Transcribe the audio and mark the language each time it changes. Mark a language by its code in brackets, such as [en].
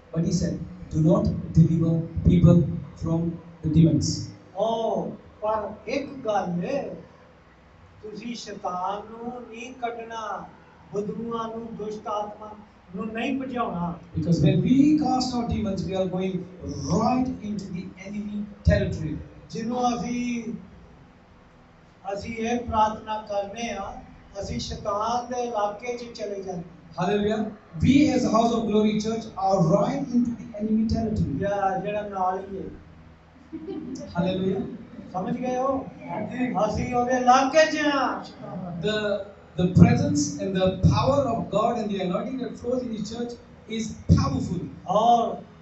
[en] but he said, "Do not deliver people from the demons." [pa] ਪਰ ਇੱਕ ਗੱਲ ਹੈ, ਤੁਸੀਂ ਸ਼ੈਤਾਨ ਨੂੰ ਨਹੀਂ ਕੱਢਣਾ, ਬਦਬੂਆਂ ਨੂੰ, ਦੁਸ਼ਟ ਆਤਮਾ ਨੂੰ ਨਹੀਂ ਭਜਾਉਣਾ। [en] Because when we cast out demons, we are going right into the enemy territory. [pa] ਜਿਹਨੂੰ ਅਸੀਂ ਇਹ ਪ੍ਰਾਰਥਨਾ ਕਰਨੇ ਆ, ਅਸੀਂ ਸ਼ੈਤਾਨ ਦੇ ਇਲਾਕੇ 'ਚ ਚਲੇ ਜਾਂਦੇ। [en] Hallelujah. We as House of Glory Church are right into the enemy territory. [pa] ਜਿਹੜਾ ਨਾਲ ਹੀ ਹੈ। [en] Hallelujah. [pa] ਸਮਝ ਗਏ ਹੋ? ਅਸੀਂ ਉਹਦੇ ਇਲਾਕੇ 'ਚ ਆ। [en] The presence and the power of God and the anointing that flows in His church is powerful.